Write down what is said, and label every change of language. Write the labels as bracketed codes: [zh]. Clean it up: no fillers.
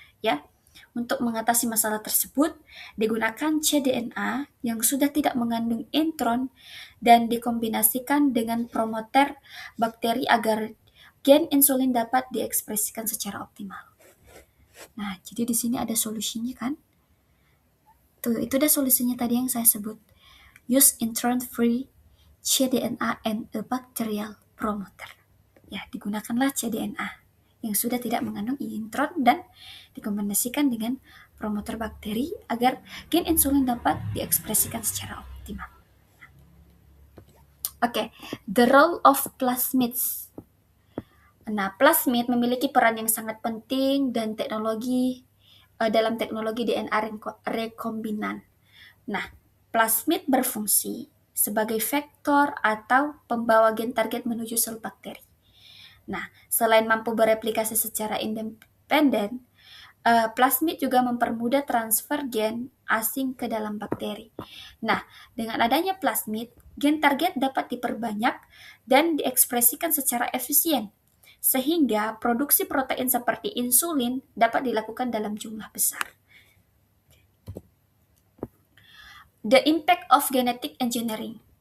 [id] Ya, untuk mengatasi masalah tersebut, digunakan cDNA yang sudah tidak mengandung intron dan dikombinasikan dengan promoter bakteri agar gen insulin dapat diekspresikan secara optimal. Nah, jadi di sini ada solusinya kan? Tuh, itu ada solusinya tadi yang saya sebut. [en] Use intron-free cDNA and a bacterial promoter. [id] Ya, digunakanlah cDNA yang sudah tidak mengandung intron dan dikombinasikan dengan promoter bakteri agar gen insulin dapat diekspresikan secara optimal. [en] Oke, the role of plasmids. [id] Nah, plasmid memiliki peran yang sangat penting dan dalam teknologi DNA rekombinan. Nah, plasmid berfungsi sebagai vektor atau pembawa gen target menuju sel bakteri. Nah, selain mampu bereplikasi secara independen, plasmid juga mempermudah transfer gen asing ke dalam bakteri. Nah, dengan adanya plasmid, gen target dapat diperbanyak dan diekspresikan secara efisien, sehingga produksi protein seperti insulin dapat dilakukan dalam jumlah besar. [en] The impact of genetic engineering.